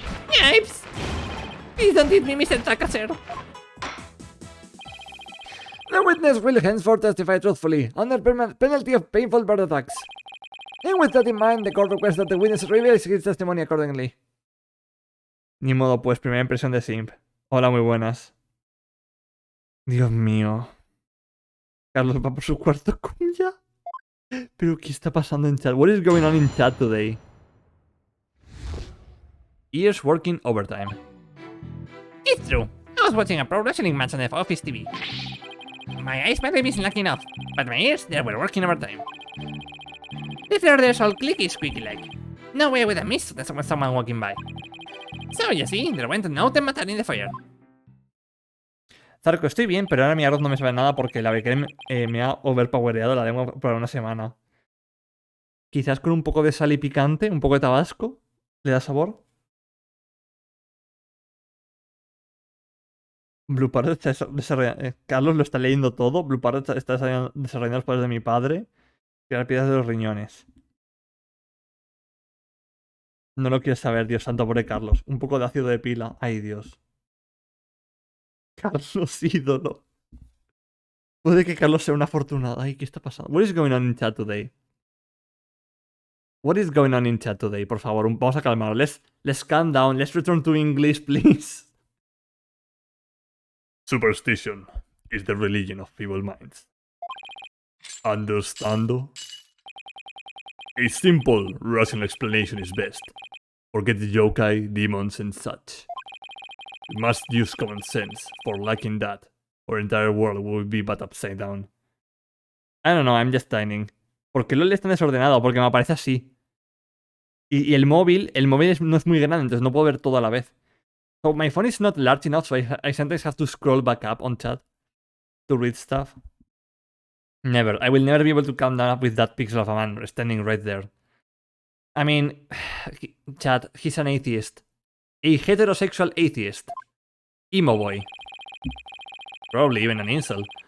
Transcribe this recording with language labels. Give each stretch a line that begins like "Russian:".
English: Yipes! Please don't hit me, Mr. Takasir. The witness will henceforth testify truthfully, under penalty of painful bird attacks. And with that in mind, the court requests that the witness reveals his testimony accordingly.
Spanish: Ni modo, pues, primera impresión de Simp. Hola, muy buenas. Dios mío. Carlos va por su cuarto cuya. ¿Pero qué está pasando en chat?
English: What is going on in chat today? Ears working overtime. It's true. I was watching a pro wrestling match on the office TV. My eyes might have been slacking off, but my ears, they were working overtime. The floor there's all clicky squeaky like. No way I would have missed that with someone walking by. So you see, there went no Tematar in the fire.
Spanish: Zarco, estoy bien, pero ahora mi arroz no me sabe nada porque la Becrem me ha overpowereado la lengua por una semana. Quizás con un poco de sal y picante, un poco de tabasco, le da sabor. Blue Parrot está desarrollando... Carlos lo está leyendo todo. Blue Parrot está desarrollando los poderes de mi padre. Crear piedras de los riñones. No lo quieres saber, Dios santo, pobre Carlos. Un poco de ácido de pila. Ay, Dios. Carlos, ídolo. Puede que Carlos sea una afortunada. Ay, ¿qué está pasando?
English: What is going on in chat today? What is going on in chat today?
Spanish: Por favor, vamos a calmarnos.
English: Let's calm down. Let's return to English, please. Superstition is the religion of feeble minds. Understando? A simple, rational explanation is best. Forget the yokai, demons, and such. You must use common sense, for lacking that, our entire world will be but upside down. I don't know, I'm just timing.
Spanish: ¿Por qué LOL es tan desordenado? Porque me aparece así. Y el móvil no es muy grande, entonces no puedo ver todo a la vez.
English: So my phone is not large enough, so I sometimes have to scroll back up on chat to read stuff. Never. I will never be able to calm down with that pixel of a man standing right there. I mean, chat, he's an atheist. A heterosexual atheist. Emo boy. Probably even an incel.